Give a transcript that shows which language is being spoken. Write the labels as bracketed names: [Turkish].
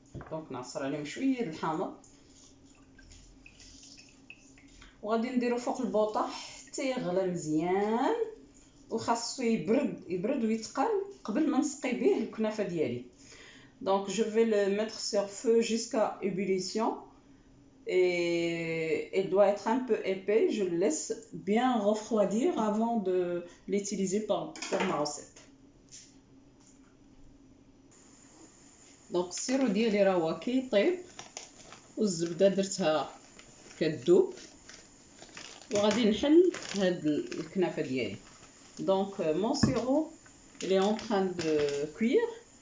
[Arabic] دونك نعصر عليهم شويه ديال الحامض، وغادي نديرو فوق البوطه حتى يغلى مزيان، وخاصو يبرد ويتقل قبل ما نسقي به الكنافه ديالي. [French] Donc je vais le mettre sur feu jusqu'à ébullition et il doit être un peu épais. Je le laisse bien refroidir avant de l'utiliser pour ma recette. [Arabic] Donc السيرو ديالي راه هو كيطيب والزبده درتها كتذوب، وغادي نحل هاد الكنافه ديالي. [French] Donc mon sirop il est en train de cuire.